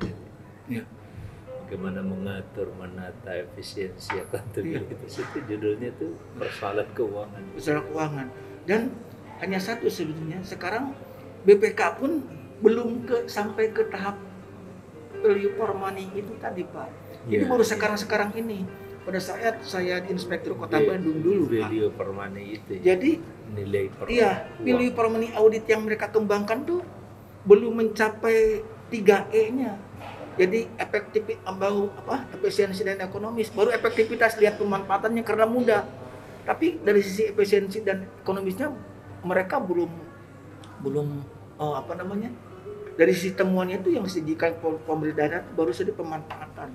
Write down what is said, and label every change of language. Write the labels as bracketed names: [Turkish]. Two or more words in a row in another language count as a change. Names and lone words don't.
[Indonesian] Ya. Bagaimana mengatur, menata efisiensi akuntabilitas itu judulnya tuh persoalan keuangan. Usaha keuangan. Dan hanya satu sebetulnya, sekarang BPK pun belum sampai ke tahap [English] value for money [Indonesian] itu tadi Pak. Jadi Ya, baru ya. sekarang ini pada saat saya di Inspektur Kota Value- Bandung dulu Pak. [English] value per money itu ya, [Indonesian] Jadi nilai per iya, uang. [English] value for money audit [Indonesian] yang mereka kembangkan tuh belum mencapai 3E-nya. Jadi efisiensi dan ekonomis. Baru efektivitas lihat pemanfaatannya karena mudah. Tapi dari sisi efisiensi dan ekonomisnya mereka belum dari sisi temuannya itu yang disajikan pemerintah daerah baru saja pemanfaatan.